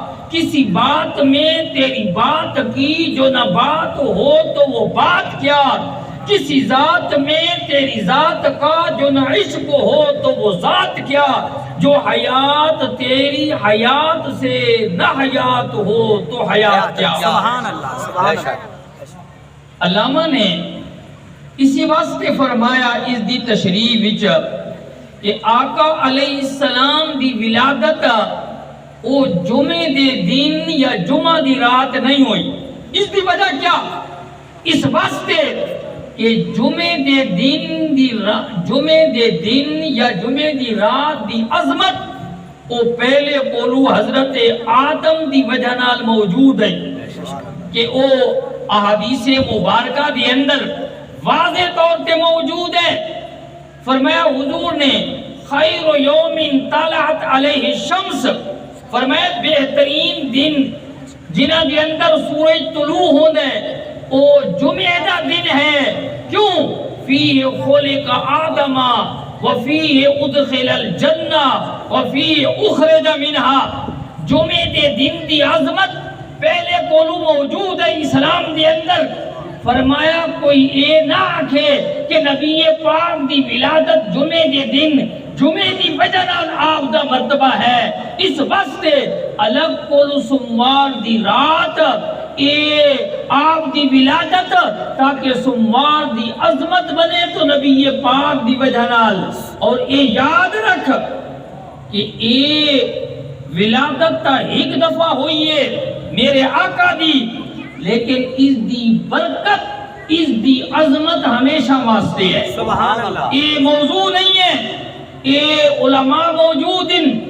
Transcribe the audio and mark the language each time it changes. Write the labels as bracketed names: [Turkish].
[Urdu] کسی بات میں تیری بات کی جو نہ بات ہو تو وہ بات کیا. کسی ذات میں تیری ذات کا جو نہ عشق ہو تو وہ ذات کیا. جو حیات تیری حیات سے نہ حیات ہو تو حیات کیا. سبحان اللہ سبحان اللہ. [Punjabi] علامہ نے اسی واسطے فرمایا اس دی تشریح وچ کہ آقا علیہ السلام دی ولادت او جمعے دے دن یا جمعہ دی رات نہیں ہوئی. اس دی وجہ کیا؟ اس واسطے کہ جمعے دے دن یا جمعے دی رات دی عظمت وہ پہلے کولو حضرت آدم دی وجہ نال موجود ہے کہ وہ احادیث مبارکہ دی اندر واضح طور پہ موجود ہے. فرمایا حضور نے [Arabic] خیر یوم طلعت علیہ الشمس، [Punjabi] فرمایا بہترین دن جنہ کے اندر سورج طلوع ہوتا ہے وہ جمعہ دا دن ہے. [Arabic] کیوں؟ فیہ خلق آدم وفیہ ادخل الجنہ وفیہ اخرج منہا. [Punjabi] جمعہ دے دن دی عظمت پہلے کولو موجود ہے اسلام دے اندر. فرمایا کوئی اے نہ آکھے کہ نبی پاک دی ولادت جمعہ دے دن جمعہ دی وجہ نال آپ دا مرتبہ ہے. اس واسطے الگ کولو سموار دی رات اے آپ دی ولادت تاکہ سموار دی عظمت بنے تو نبی پاک دی وجہ نال. اور اے یاد رکھ کہ اے ولادت تا ایک دفعہ ہوئی ہے میرے آقا دی، لیکن اس دی برکت اس دی عظمت ہمیشہ واسطے ہے. [Urdu] سبحان اللہ. یہ موضوع نہیں ہے. یہ علماء موجود ہیں.